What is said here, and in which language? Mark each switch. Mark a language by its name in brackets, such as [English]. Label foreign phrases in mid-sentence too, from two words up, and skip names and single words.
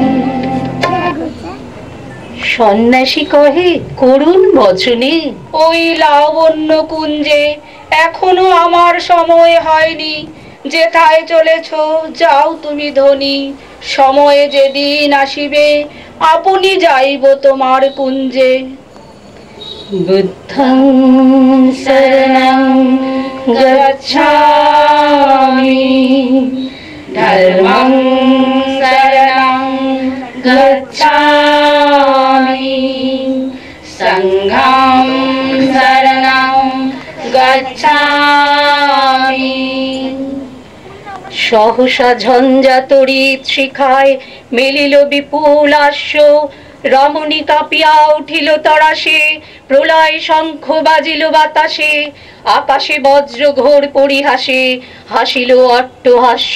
[Bangla] সন্ন্যাসী কহে করুণ বচনে, ওই লাবণ্য কুঞ্জে এখনো আমার সময় হয়নি, যেথায় চলেছ যাও তুমি ধনী, সময়ে যেদিন আসিবে আপনি যাইব তোমার কুঞ্জে। [Pali] বুদ্ধং শরণং গচ্ছামি, ধর্মং শরণং গচ্ছামি, সংঘং শরণং গচ্ছামি। [Bangla] সহসা ঝঞ্ঝা তড়িৎ শিখায় মেলিল বিপুল আস্য, রমণী কাঁপিয়া উঠিল তরাসে, প্রলয় শঙ্খ বাজিল বাতাসে, আকাশে বজ্র ঘোর পরিহাসে, হাসিল অট্টহাস্য।